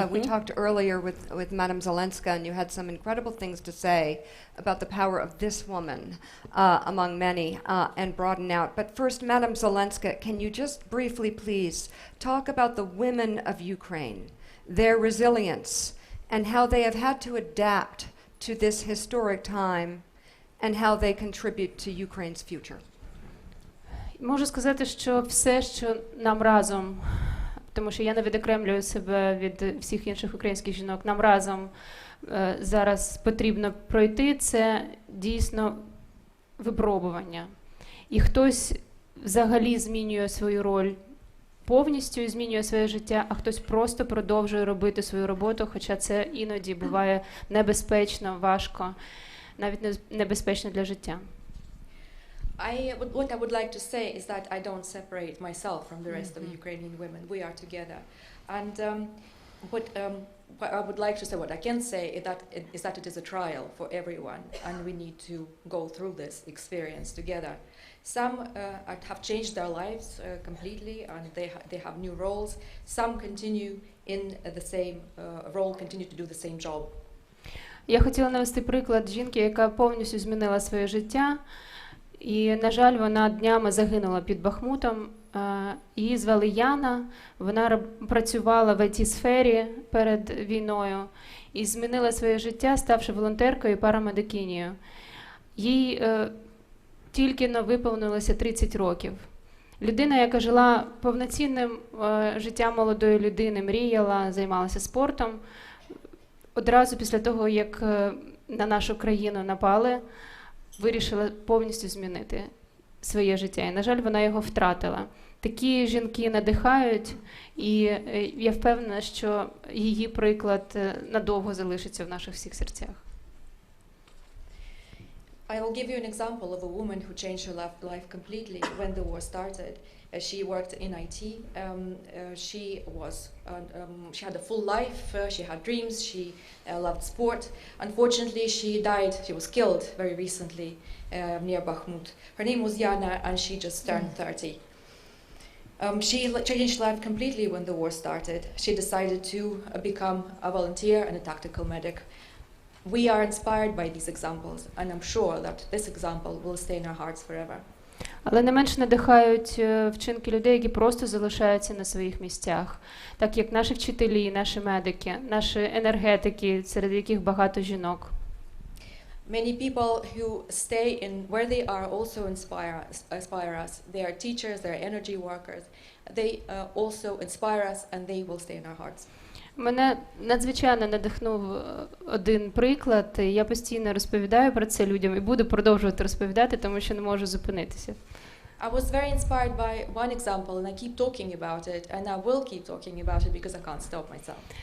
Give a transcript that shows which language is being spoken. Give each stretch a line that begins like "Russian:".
English: We talked earlier with Madam Zelenska, and you had some incredible things to say about the power of this woman among many, and broaden out. But first, Madam Zelenska, can you just briefly, please, talk about the women of Ukraine, their resilience, and how they have had to adapt to this historic time, and how they contribute to Ukraine's future?
Ukrainian: Можу сказати, що все, що нам разом, тому що я не відокремлюю себе від всіх інших українських жінок, нам разом зараз потрібно пройти, це дійсно випробування. І хтось взагалі змінює свою роль повністю і змінює своє життя, а хтось просто продовжує робити свою роботу, хоча це іноді буває небезпечно, важко, навіть небезпечно для життя.
English: What I would like to say is that I don't separate myself from the rest of Ukrainian women. We are together. And what I would like to say, what I can say is that it is a trial for everyone, and we need to go through this experience together. Some have changed their lives completely, and they have new roles. Some continue in the same role, continue to do the same job.
Ukrainian: Я хотіла навести приклад жінки, яка повністю змінила своє життя. І, на жаль, вона днями загинула під Бахмутом. Її звали Яна, вона працювала в ІТ-сфері перед війною і змінила своє життя, ставши волонтеркою і парамедикинею. Їй тільки-но виповнилося 30 років. Людина, яка жила повноцінним життям молодої людини, мріяла, займалася спортом. Одразу після того, як на нашу країну напали, вирішила повністю змінити своє життя. І, на жаль, вона його втратила. Такі жінки надихають, і я впевнена, що її приклад надовго залишиться в наших всіх серцях.
English: I will give you an example of a woman who changed her life completely when the war started. She worked in IT. She had a full life. She had dreams. She loved sport. Unfortunately, she died. She was killed very recently near Bakhmut. Her name was Yana, and she just turned 30. She changed life completely when the war started. She decided to become a volunteer and a tactical medic. We are inspired by these examples, and I'm sure that this example will stay in our hearts forever.
Ukrainian: Але не менш надихають вчинки людей, які просто залишаються на своїх місцях, так як наші вчителі, наші медики, наші енергетики, серед яких багато жінок.
English: Many people who stay in where they are also inspire us. They are teachers, they are energy workers. They also inspire us, and they will stay in our hearts.
Ukrainian: Мене надзвичайно надихнув один приклад. Я постійно розповідаю про це людям і буду продовжувати розповідати, тому що не можу зупинитися.
English: I was very inspired by one example, and I keep talking about it, and I will keep talking about it because I can't stop myself.